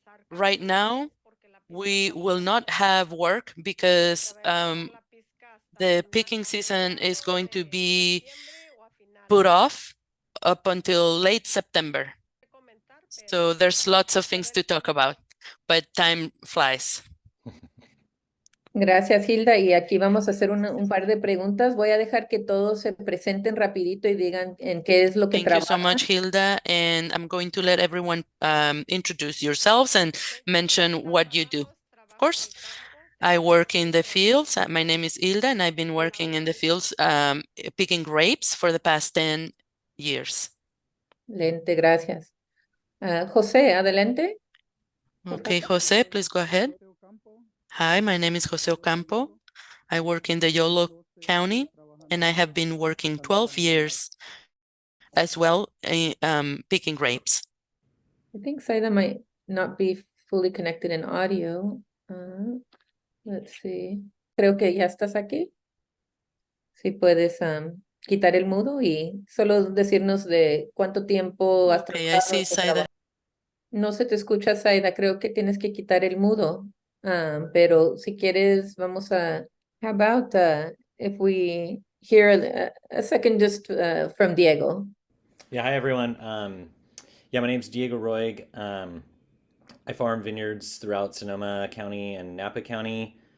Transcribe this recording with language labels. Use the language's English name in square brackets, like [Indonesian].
[English] Right now, we will not have work because the picking season is going to be put off up until late September. So there's lots of things to talk about, but time flies. [Spanish] gracias, Hilda. Y aquí vamos a hacer un par de preguntas. Voy a dejar que todos se presenten rapidito y digan en qué es lo que [English] Thank you so [Spanish] trabajan. [English] much, Hilda. And I'm going to let everyone introduce yourselves and mention what you do. Of course, I work in the fields. My name is Hilda, and I've been working in the fields picking grapes for the past 10 years. [Spanish] Excelente, gracias. José, adelante. [English] Okay, Jose, please go ahead. Hi, my name is Jose Ocampo. I work in the Yolo County, and I have been working 12 years as well, picking grapes. I think Saida might not be fully connected in audio. Let's see. [Spanish] Creo que ya estás aquí. Si puedes quitar el mudo y solo decirnos de cuánto tiempo has [English] Okay, I [Spanish] trabajado. [English] see, Saida. [Spanish] No se te escucha, Saida. Creo que tienes que quitar el mudo. Pero si quieres, vamos a. [English] How about if we hear a second just from Diego? Yeah, hi everyone. Yeah, my name's Diego Roig. I farm vineyards throughout Sonoma County and Napa County.